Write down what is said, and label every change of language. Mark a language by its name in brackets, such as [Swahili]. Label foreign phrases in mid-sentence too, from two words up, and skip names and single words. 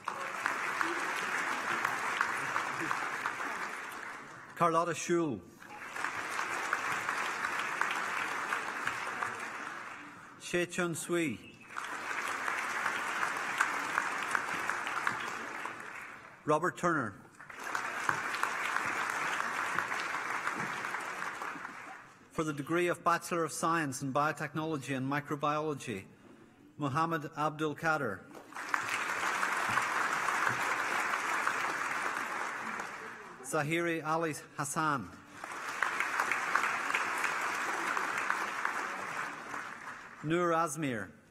[English] Carlotta Schul. Shea Chun Sui. Robert Turner. For the degree of Bachelor of Science in Biotechnology and Microbiology, Muhammad Abdul Kader. Zahiri Ali Hassan. Nur Azmir.